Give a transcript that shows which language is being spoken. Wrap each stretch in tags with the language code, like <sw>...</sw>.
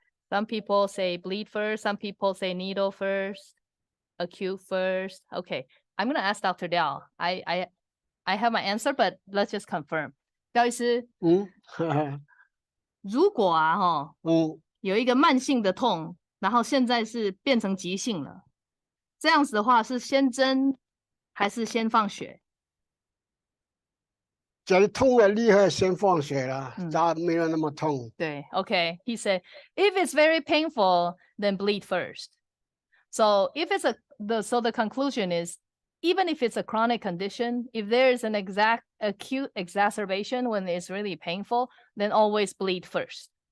<en>Some people say bleed first. Some people say needle first, acute first. Okay, I'm going to ask Dr. Liao. I have my answer, but let's just confirm.</en> <zh>廖医师，如果有一个慢性的痛，然后现在是变成急性了，这样子的话是先针还是先放血？假如痛了厉害，先放血了，它没有那么痛。对 ，OK.</zh> <en>He said, if it's very painful, then bleed first. So if it's the conclusion is, even if it's a chronic condition, if there is an acute exacerbation when it's really painful, then always bleed first.</en>